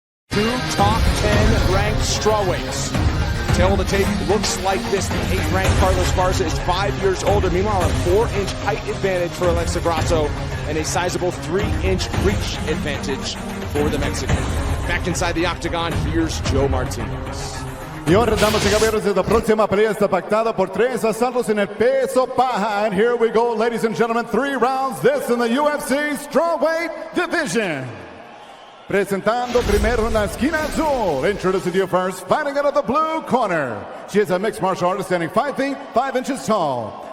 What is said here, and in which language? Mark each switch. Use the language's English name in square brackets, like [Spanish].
[English] Two top 10 ranked strawweights. Tail of the tape looks like this. The 8th ranked Carlos Esparza is 5 years older. Meanwhile, a 4-inch height advantage for Alexa Grasso and a sizable 3-inch reach advantage for the Mexican. Back inside the octagon, here's Joe Martinez. [Spanish] Y ahora, damas y caballeros, la próxima pelea está pactada por 3 asaltos en el peso paja. [English] And here we go, ladies and gentlemen, 3 rounds. This in the UFC strawweight division. [Spanish] Presentando primero en la esquina azul. [English] Introducing to you first, fighting out of the blue corner. She is a mixed martial artist standing 5 feet 5 inches tall.